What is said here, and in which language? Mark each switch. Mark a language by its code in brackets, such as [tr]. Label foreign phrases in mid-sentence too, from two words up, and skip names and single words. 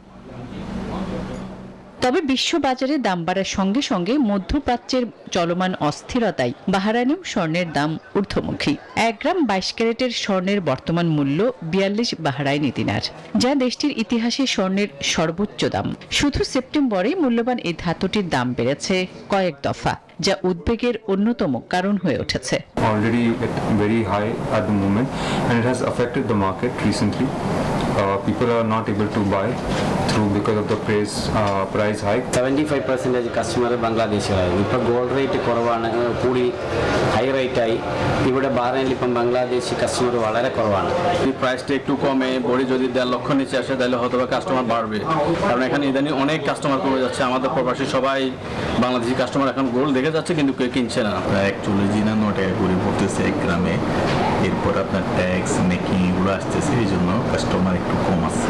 [bn] তবে বিশ্ববাজারে দাম বাড়ার সঙ্গে সঙ্গে মধ্যপ্রাচ্যের চলমান অস্থিরতায় বাহরাইনেও স্বর্ণের দাম ঊর্ধ্বমুখী। 1 গ্রাম 22 ক্যারেটের স্বর্ণের বর্তমান মূল্য 42 বাহরাইনি দিনার, যা দেশটির ইতিহাসে স্বর্ণের সর্বোচ্চ দাম। শুধু সেপ্টেম্বরে মূল্যবান এই ধাতুটির দাম বেড়েছে কয়েক দফা, যা উদ্বেগের অন্যতম কারণ হয়ে উঠেছে। [en] Already at very high at the moment, and it has affected the market recently. People are not able to buy through because of the price hike. [ml] 75% കസ്റ്റമർ ബംഗ്ലാദേശികളായി. ഇപ്പൊ [en] gold rate [ml] കുറവാണ്, കൂടി [en] high rate [ml] ആയി. ഇവിടെ বাহরাইনিൽ ഇപ്പം ബംഗ്ലാദേശി കസ്റ്റമർ വളരെ കുറവാണ്। [bn] এই প্রাইসটা একটু কমে বড়ি যদি 1.5 লক্ষ নিচে আসে তাহলে হয়তো কাস্টমার বাড়বে, কারণ এখানে ইদানিং অনেক কাস্টমার কমে যাচ্ছে। আমাদের প্রবাসী সবাই বাংলাদেশি কাস্টমার এখন গোল্ড দেখে যাচ্ছে, কিন্তু কেউ কিনছে না। 41 টাকা করে পড়তেছে 1 গ্রামে। এরপর আপনার [en] tax making [bn] এগুলো আসতেছে, এই জন্য কাস্টমার একটু কম আছে।